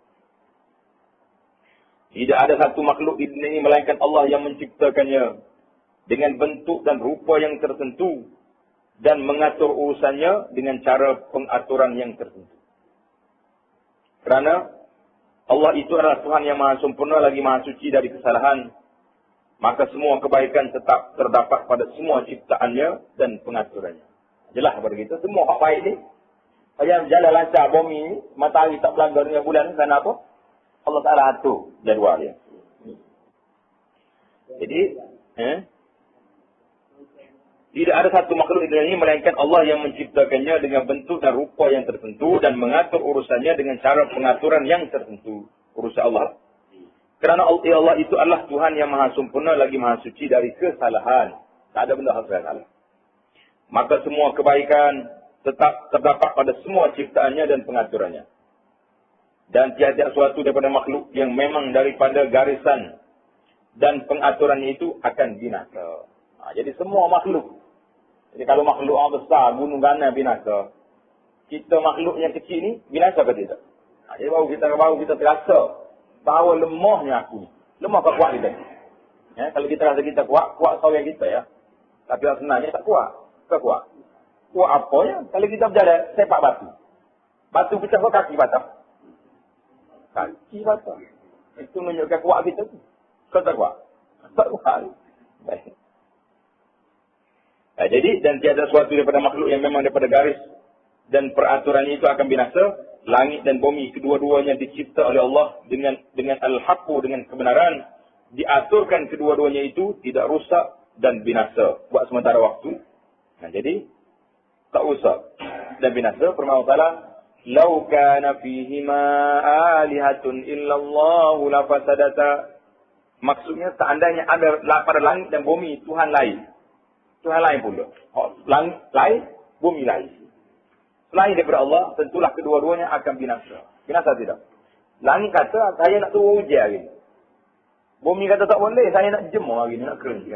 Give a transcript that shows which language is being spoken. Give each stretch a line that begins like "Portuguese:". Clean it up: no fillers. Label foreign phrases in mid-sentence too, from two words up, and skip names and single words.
Malay: Tidak ada satu makhluk di dunia ini melainkan Allah yang menciptakannya dengan bentuk dan rupa yang tertentu dan mengatur urusannya dengan cara pengaturan yang tertentu. Kerana Allah itu adalah Tuhan yang maha sempurna lagi maha suci dari kesalahan, maka semua kebaikan tetap terdapat pada semua ciptaannya dan pengaturannya. Jelas kepada kita, semua hak baik ni, yang jalan lancar bumi ni, matahari tak berlanggar dengan bulan ni, kerana apa? Allah Ta'ala atur jadual dia. Jadi, tidak ada satu makhluk di dunia ini melainkan Allah yang menciptakannya dengan bentuk dan rupa yang tertentu dan mengatur urusannya dengan cara pengaturan yang tertentu. Urusan Allah. Kerana Allah itu adalah Tuhan yang maha sempurna lagi maha suci dari kesalahan. Tak ada benda hal salah. Maka semua kebaikan tetap terdapat pada semua ciptaannya dan pengaturannya. Dan tiada suatu daripada makhluk yang memang daripada garisan dan pengaturannya itu akan binasa. Jadi semua makhluk. Jadi kalau makhluk yang besar, gunung ganai binasa. Kita makhluk yang kecil ni, binasa ke tidak? Jadi baru kita terasa bahawa lemahnya aku. Lemah tak kuat kita. Kalau kita rasa kita kuat sahaja kita ya. Tapi sebenarnya tak kuat. Tak kuat. Kuat apa ya? Kalau kita berjalan, sepak batu. Batu pecah ke kaki patah? Kaki patah. Itu menunjukkan kuat kita tu. Kau tak kuat? Tak kuat. Baik. Jadi, dan tiada suatu daripada makhluk yang memang daripada garis dan peraturannya itu akan binasa. Langit dan bumi, kedua-duanya dicipta oleh Allah dengan al-haqqu, dengan kebenaran. Diaturkan kedua-duanya itu tidak rusak dan binasa buat sementara waktu. Jadi, tak rusak dan binasa. Firman Allah Ta'ala,
Arabic: "لو كان فيهما آلهة إلا الله لفسدتا."
Malay: Maksudnya, seandainya ada pada langit dan bumi Tuhan lain. Tuhan lain pula. Langit lain, bumi lain. Selain daripada Allah, tentulah kedua-duanya akan binasa. Binasa tidak? Langit kata, saya nak turun hujan hari ni. Bumi kata tak boleh, saya nak jemur hari ni, nak kering.